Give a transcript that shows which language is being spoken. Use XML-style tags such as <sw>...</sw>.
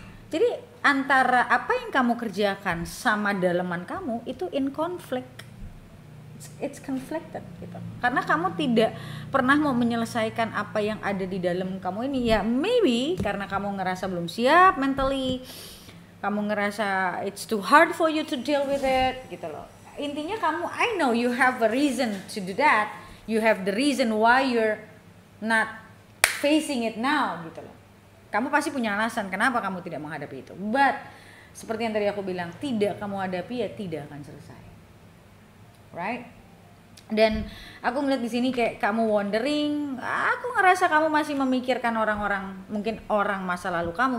<id>Jadi antara apa yang kamu kerjakan sama daleman kamu itu</id> <en>in conflict, it's conflicted</en> <id>gitu. Karena kamu tidak pernah mau menyelesaikan apa yang ada di dalam kamu ini. Ya maybe karena kamu ngerasa belum siap mentally, kamu ngerasa</id> <en>it's too hard for you to deal with it</en> <id>gitu loh. Intinya kamu,</id> <en>I know you have a reason to do that, you have the reason why you're not facing it now</en> <id>gitu loh. Kamu pasti punya alasan kenapa kamu tidak menghadapi itu. But seperti yang tadi aku bilang, tidak kamu hadapi ya tidak akan selesai.</id> <en>Right?</en> <id>Dan aku ngeliat di sini kayak kamu wondering, aku ngerasa kamu masih memikirkan orang-orang, mungkin orang masa lalu kamu.</id>